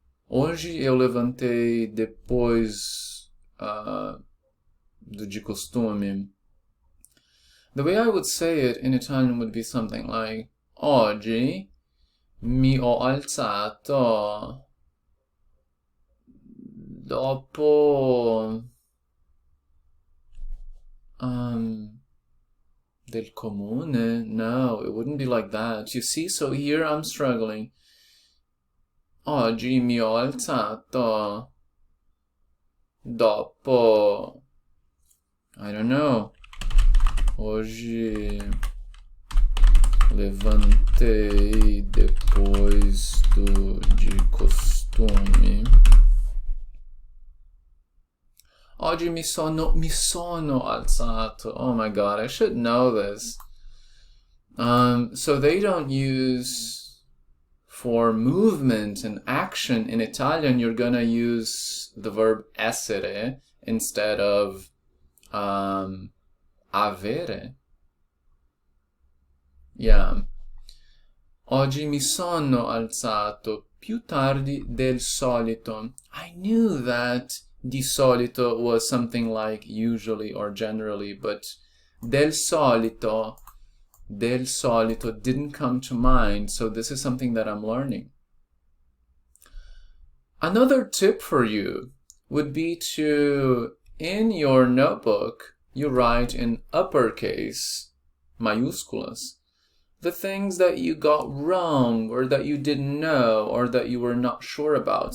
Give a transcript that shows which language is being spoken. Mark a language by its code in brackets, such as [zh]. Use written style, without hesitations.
[pt] Hoje eu levantei depois de costume. [en] The way I would say it in Italian would be something like [it] Oggi mi ho alzato dopo del comune. [en] No, it wouldn't be like that. You see, so here I'm struggling. [it] Oggi mi ho alzato dopo, [en] I don't know. [pt] Hoje levantei depois de costume. [it] Oggi mi sono alzato. [en] Oh my god, I should know this. So they don't use for movement and action in Italian. You're gonna use the verb essere instead of avere. Yeah. [it] Oggi mi sono alzato più tardi del solito. [en] I knew that di solito was something like usually or generally, but del solito didn't come to mind, so this is something that I'm learning. Another tip for you would be to, in your notebook, you write in uppercase, maiúsculas, the things that you got wrong or that you didn't know or that you were not sure about.